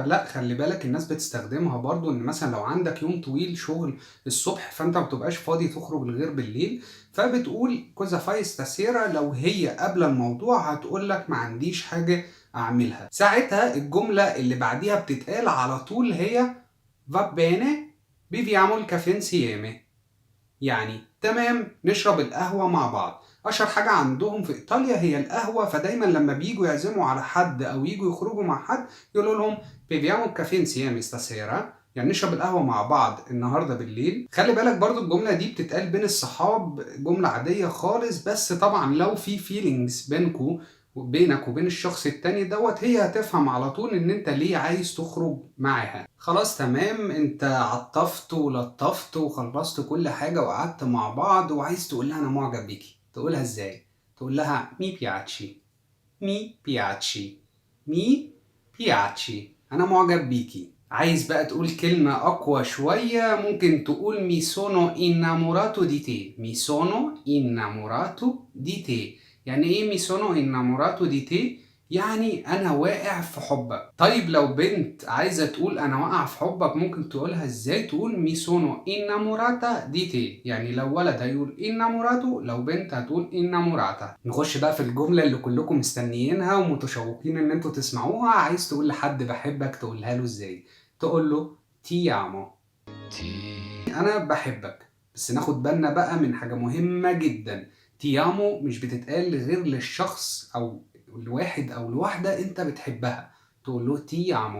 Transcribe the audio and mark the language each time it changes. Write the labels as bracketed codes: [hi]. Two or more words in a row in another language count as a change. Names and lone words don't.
[ar] لا، خلي بالك الناس بتستخدمها برضو ان مثلا لو عندك يوم طويل شغل الصبح فانت ما بتبقاش فاضي تخرج غير بالليل، فبتقول [it] cosa fai stasera. [ar] لو هي قبل الموضوع هتقول لك ما عنديش حاجة اعملها. ساعتها الجملة اللي بعديها بتتقال على طول هي [it] va bene beviamo il caffè insieme. [ar] يعني تمام، نشرب القهوة مع بعض. أشهر حاجة عندهم في إيطاليا هي القهوة، فدايما لما بييجوا يعزموا على حد أو ييجوا يخرجوا مع حد يقولوا لهم [it] beviamo il caffè insieme stasera، [ar] يعني نشرب القهوة مع بعض النهاردة بالليل. خلي بالك برضو الجملة دي بتتقال بين الصحاب، جملة عادية خالص، بس طبعا لو في feelings بينك وبين الشخص التاني هي هتفهم على طول ان انت ليه عايز تخرج معاها. خلاص تمام، انت عطفت ولطفت وخلصت كل حاجة وقعدت مع بعض وعايز تقول لها انا معجب بيكي. تقولها ازاي؟ تقول لها [it] mi piace. mi piace. mi piace, [ar] انا معجب بيكي. عايز بقى تقول كلمة اقوى شوية، ممكن تقول [it] mi sono innamorato di te. mi sono innamorato di te. [ar] يعني ايه [it] mi sono innamorato di te? [ar] يعني انا واقع في حبك. طيب لو بنت عايزة تقول انا واقع في حبك ممكن تقولها ازاي؟ تقول [it] mi sono innamorata di te. [ar] يعني لو ولد هيقول innamorato، لو بنت هتقول innamorata. نخش بقى في الجملة اللي كلكم مستنيينها ومتشوقين ان انتوا تسمعوها. عايز تقول لحد بحبك تقولها له ازاي؟ تقول له [it] ti amo. [ar] انا بحبك. بس ناخد بالنا بقى من حاجة مهمة جدا. تيامو مش بتتقال غير للشخص او لواحد او لواحدة انت بتحبها، تقول له تيامو.